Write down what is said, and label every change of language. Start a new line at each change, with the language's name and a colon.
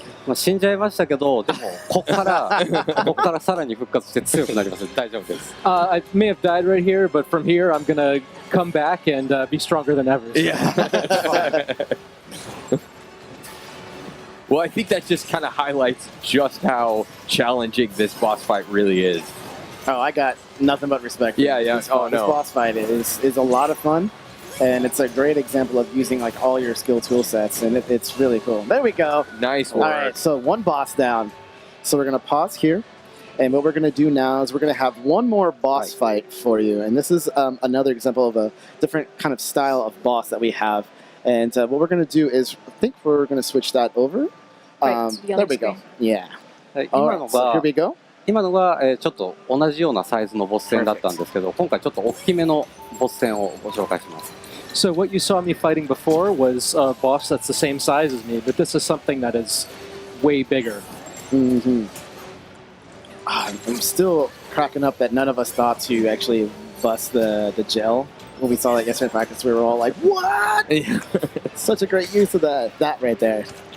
Japanese: まあ死んじゃいましたけど、でもここからさらに復活して強くなります。大丈夫です。
English: I may have died right here, but from here I'm gonna come back and be stronger than ever. So. Yeah. Well, I think that just kind of highlights just how challenging this boss fight really is. Oh, I got nothing but respect. Yeah. This boss fight is a lot of fun, and it's a great example of using like all your skill tool sets, and it's really cool. There we go. Nice work. All right, so one boss down. So we're gonna pause here, and what we're gonna do now is we're gonna have one more boss fight for you, and this is another example of a different kind of style of boss that we have. And what we're gonna do is, I think we're gonna switch that over. There we go. Yeah. Alright, so here we go.
Japanese: 今のが、ちょっと同じようなサイズのボス戦だったんですけど、今回ちょっと大きめのボス戦をご紹介します。
English: So what you saw me fighting before was a boss that's the same size as me, but this is something that is way bigger. I'm still cracking up that none of us thought to actually bust the gel. When we saw that yesterday in practice, we were all like, what? Such a great use of that right there.